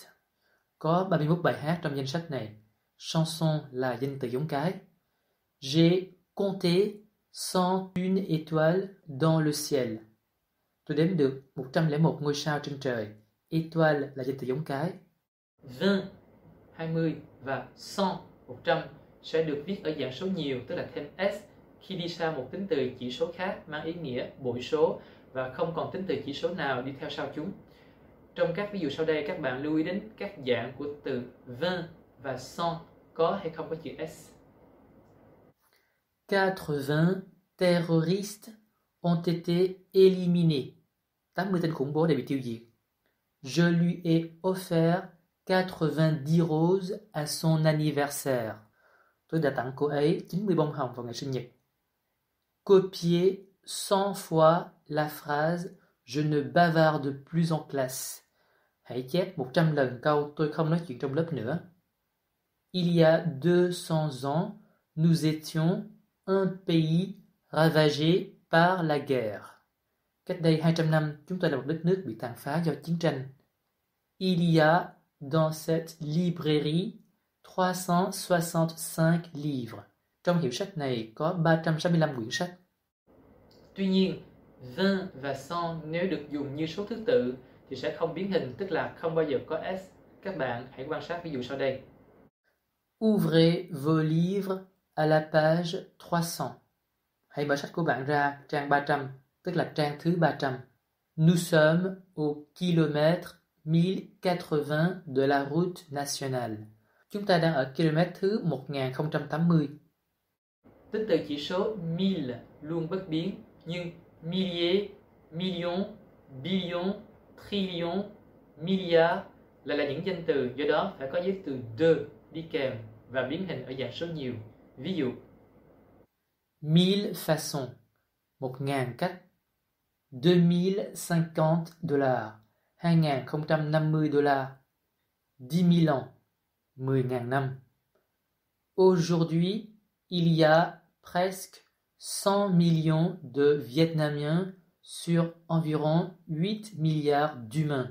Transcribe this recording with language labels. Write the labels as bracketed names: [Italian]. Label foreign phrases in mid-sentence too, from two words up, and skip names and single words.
[Vietnamese] Có 31 bài hát trong danh sách này. Chanson là danh từ giống cái. [French] J'ai compté 101 étoiles dans le ciel. [Vietnamese] Tôi đếm được 101 ngôi sao trên trời. Étoile là danh từ giống cái. 20, 20 và 100, 100 sẽ được viết ở dạng số nhiều, tức là thêm s, khi đi sau một tính từ chỉ số khác mang ý nghĩa bội số và không còn tính từ chỉ số nào đi theo sau chúng. Trong các ví dụ sau đây, các bạn lưu ý đến các dạng của từ 20 và 100 có hay không có chữ s. [French] 80 terroristes ont été éliminés. [Vietnamese] 80 tên khủng bố đã bị tiêu diệt. [French] Je lui ai offert 90 roses à son anniversaire. [Vietnamese] Tôi đã tặng cô ấy 90 bông hồng vào ngày sinh nhật. [French] Copier 100 fois la phrase Je ne bavarde plus en classe. [Vietnamese] Hãy chép 100 lần câu tôi không nói chuyện trong lớp nữa. [French] Il y a 200 ans, nous étions un pays ravagé par la guerre. [Vietnamese] Cách đây 200 năm, chúng tôi là một đất nước bị tàn phá do chiến tranh. [French] Il y a dans cette librairie 365 livres. [Vietnamese] Trong hiệu sách này có 365 quyển sách. Tuy nhiên, 20 và 100 nếu được dùng như số thứ tự thì sẽ không biến hình, tức là không bao giờ có S. Các bạn hãy quan sát ví dụ sau đây. [French] Ouvrez vos livres à la page 300. [Vietnamese] Hãy mở sách của bạn ra trang 300, tức là trang thứ 300. [French] Nous sommes au kilomètre 1080 de la route nationale. [Vietnamese] Chúng ta đang ở km thứ 1080. Tính từ chỉ số 1000 luôn bất biến, nhưng [French] milliers, millions, billions, trillions, milliards [Vietnamese] lại là những danh từ, do đó phải có giới từ de đi kèm và biến hình ở dạng số nhiều. Ví dụ 1000 façons, 1000 cách. 2050 dollars, 2050 dollars. 10 000 ans, 10.000 năm. [French] Aujourd'hui, il y a presque 100 millions de Vietnamiens sur environ 8 milliards d'humains.